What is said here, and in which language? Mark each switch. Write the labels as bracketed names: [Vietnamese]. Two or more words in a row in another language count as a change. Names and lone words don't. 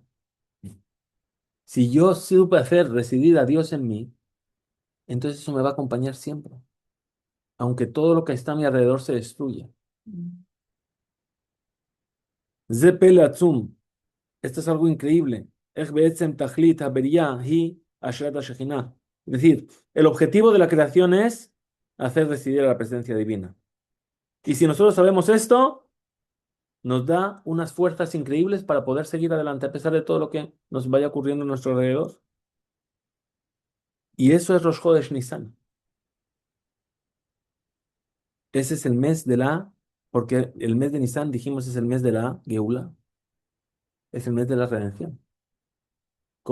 [Spanish] Si yo supe hacer residir a Dios en mí, entonces eso me va a acompañar siempre, aunque todo lo que está a mi alrededor se destruya. [Hebrew] זה פלא עצום. [Spanish] Esto es algo increíble. [Hebrew] איך בעצם תכלית הבריאה היא השראת השכינה. [Spanish] Es decir, el objetivo de la creación es hacer residir a la presencia divina. Y si nosotros sabemos esto, nos da unas fuerzas increíbles para poder seguir adelante a pesar de todo lo que nos vaya ocurriendo a nuestro alrededor. Y eso es [Hebrew] ראש חודש ניסן. [Spanish] Ese es el mes de porque el mes de Nisan, dijimos, es el mes de la Geula, es el mes de la redención.